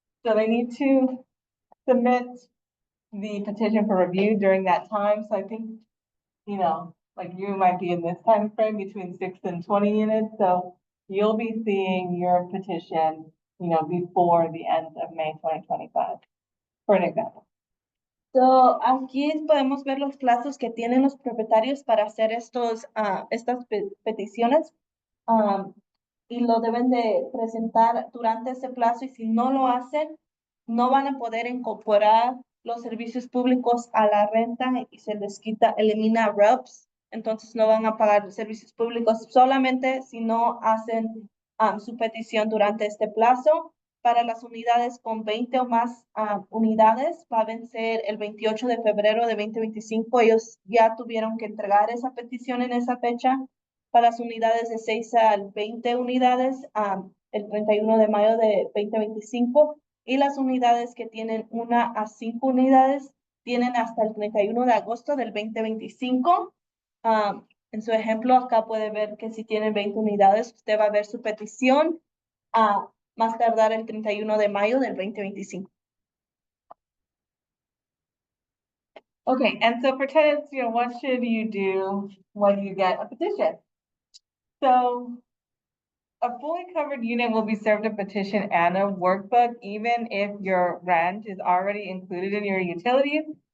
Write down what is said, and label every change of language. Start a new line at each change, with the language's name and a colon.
English: So they need to submit the petition for review during that time. So I think, like you might be in this time frame between 6 and 20 units. So you'll be seeing your petition, before the end of May 2025, for an example.
Spanish: So, aquí podemos ver los plazos que tienen los propietarios para hacer estas peticiones. Y lo deben de presentar durante ese plazo y si no lo hacen, no van a poder incorporar los servicios públicos a la renta y se les elimina RUBS, entonces no van a pagar servicios públicos solamente si no hacen su petición durante este plazo. Para las unidades con 20 o más unidades va a vencer el 28 de febrero de 2025. Ellos ya tuvieron que entregar esa petición en esa fecha. Para las unidades de 6 a 20 unidades, el 31 de mayo de 2025. Y las unidades que tienen 1 a 5 unidades tienen hasta el 31 de agosto del 2025. En su ejemplo, acá puede ver que si tienen 20 unidades, usted va a ver su petición más tardar el 31 de mayo del 2025.
English: Okay, and so for tenants, what should you do when you get a petition? So a fully covered unit will be served a petition and a workbook, even if your rent is already included in your utilities.